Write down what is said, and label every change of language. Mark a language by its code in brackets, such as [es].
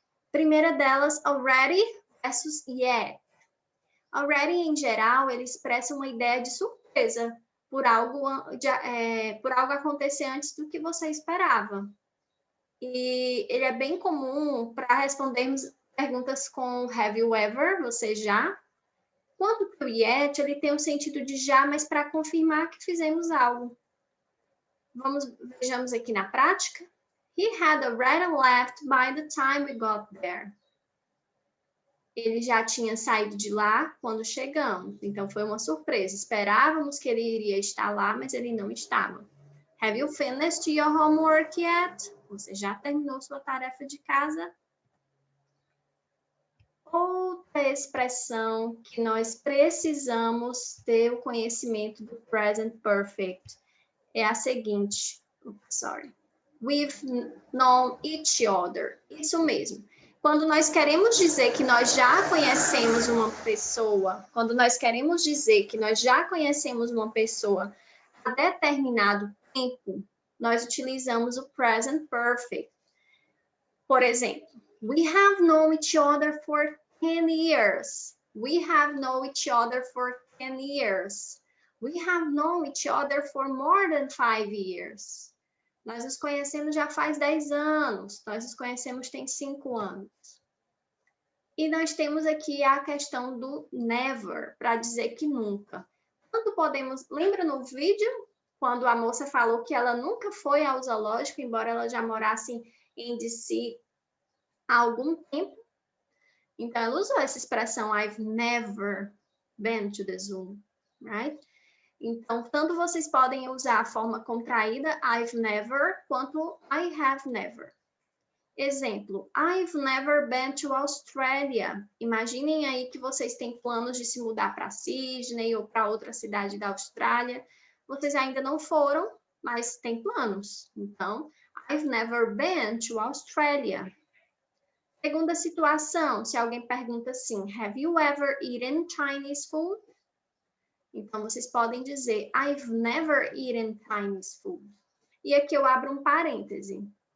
[pt] Primeira delas, [en] already versus yet. [pt] Already, em geral, ele expressa uma ideia de surpresa por algo acontecer antes do que você esperava. E ele é bem comum para respondermos perguntas com [en] have you ever, [pt] você já. Quanto para o yet, ele tem o sentido de já, mas para confirmar que fizemos algo. Vejamos aqui na prática. [en] He had already left by the time we got there. [pt] Ele já tinha saído de lá quando chegamos. Então, foi uma surpresa. Esperávamos que ele iria estar lá, mas ele não estava. [en] Have you finished your homework yet? [pt] Você já terminou sua tarefa de casa? Outra expressão que nós precisamos ter o conhecimento do present perfect é a seguinte. [en] We've known each other. [pt] Isso mesmo. Quando nós queremos dizer que nós já conhecemos uma pessoa, há determinado tempo, nós utilizamos o present perfect. Por exemplo, [en] we have known each other for 10 years. We have known each other for 10 years. We have known each other for more than 5 years. [pt] Nós nos conhecemos já faz 10 anos. Nós nos conhecemos tem 5 anos. E nós temos aqui a questão do never, para dizer que nunca. Quando podemos... Lembra no vídeo? Quando a moça falou que ela nunca foi ao zoológico, embora ela já morasse em DC há algum tempo. Então, ela usou essa expressão, [en] I've never been to the zoo, right? [pt] Então, tanto vocês podem usar a forma contraída, [en] I've never, [pt] quanto [en] I have never. [pt] Exemplo, [en] I've never been to Australia. [pt] Imaginem aí que vocês têm planos de se mudar para Sydney ou para outra cidade da Austrália. Vocês ainda não foram, mas têm planos. Então, [en] I've never been to Australia. [pt] Segunda situação, se alguém pergunta assim, [en] have you ever eaten Chinese food? [pt] Então, vocês podem dizer, [en] I've never eaten Chinese food. [pt] E aqui eu abro um parêntese.